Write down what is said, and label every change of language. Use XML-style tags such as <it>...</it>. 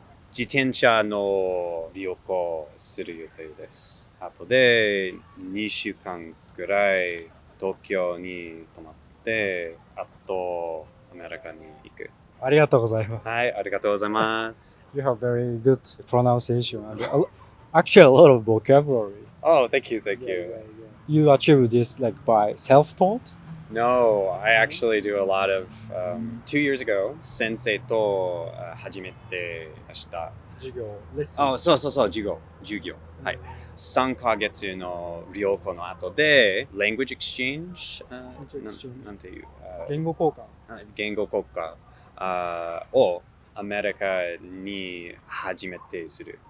<ja>自転車の旅行する予定です。あとで2週間ぐらい東京に泊まって、あとアメリカに行く。ありがとうございます。はい、ありがとうございます。</ja> <en>You have very good pronunciation. Actually, a lot of vocabulary. Oh, thank you. You achieved this like by self-taught? No, I actually do a lot of 2 years ago,</en> <ja>先生と始めてました。授業、レッスン。そう、授業。はい。 3ヶ月の旅行の後で、language exchange、なんていう、言語交換をアメリカに初めてする。</ja>